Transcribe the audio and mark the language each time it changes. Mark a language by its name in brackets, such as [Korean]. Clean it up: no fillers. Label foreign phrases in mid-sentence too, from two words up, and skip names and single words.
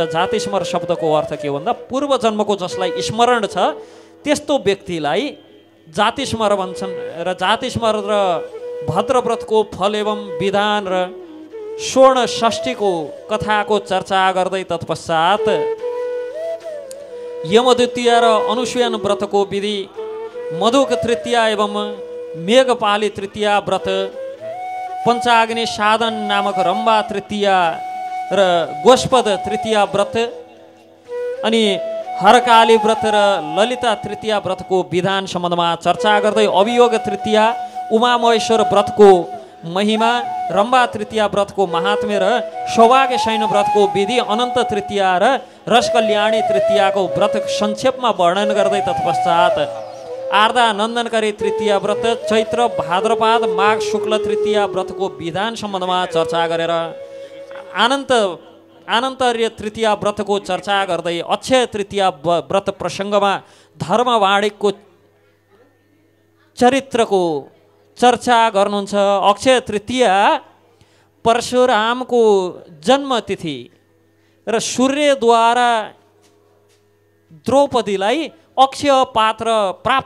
[Nepali] जातिस्मर शब्दको अर्थ के भन्दा पूर्व जन्मको जसलाई स्मरण छ त्यस्तो व्यक्तिलाई जातिस्मर भन्छन्। र जातिस्मर र भद्रव्रतको फल एवं विधान र स्वर्ण षष्ठीको कथाको चर्चा गर्दै तत्पश्चात यमद्वितीया र अनुष्यन व्रतको विधि, मधुक तृतीया एवं मेघपाली तृतीया व्रत, पञ्चाग्नि साधन नामक रम्बा तृतीया र गोष्पद तृतीया व्रत, अनि हरकाली व्रत र ललिता तृतीया व्रतको विधान सम्बन्धमा चर्चा गर्दै अभियोग तृतीया, उमामहेश्वर व्रतको महिमा, रम्बा तृतीया व्रतको महात्म्य र सौभाग्य शयन व्रतको विधि, अनन्त तृतीया र रसकल्याणी तृतीयाको व्रत संक्षेपमा वर्णन गर्दै तत्पश्चात आर्दा नन्दनकारी तृतीया व्रत, चैत्र भाद्रपाद माघ शुक्ल तृतीया व्रतको विधान सम्बन्धमा चर्चा गरेर आनन्तर्य तृतीया व्रतको चर्चा गर्दै अक्षय तृतीया व्रत प्रसङ्गमा धर्मवाणिकको चरित्रको चर्चा गर्नुहुन्छ। अक्षय तृतीया परशुरामको जन्मतिथि र सूर्यद्वारा द्रौपदीलाई अक्षय पात्र प्राप्त